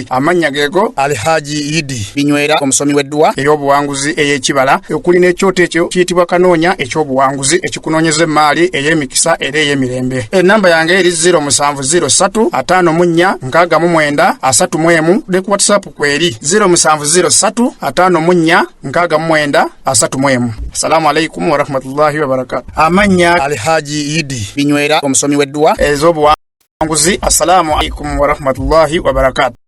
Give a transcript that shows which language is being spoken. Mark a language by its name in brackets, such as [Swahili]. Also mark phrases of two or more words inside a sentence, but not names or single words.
[Ganda] Amanya geego Alhaji Idi Binywera omusomi w'edduwa ey'obuwanguzi ey'ekibala. Okuli n'ekyoto ekyo kiyitibwa kanoonya eky'obuwanguzi ekikunoonyeza emmaali ey'emikisa era ey'emirembe. Ennamba yange eri 0703 54 69 31 ne ku WhatsApp kweri 0703 54 69 31. [Arabic] السلام عليكم ورحمة الله وبركاته. [Ganda] Amanya Alhaji Idi Binywera omusomi w'edduwa ez'obuwanguzi. [Arabic] السلام عليكم ورحمة الله وبركاته.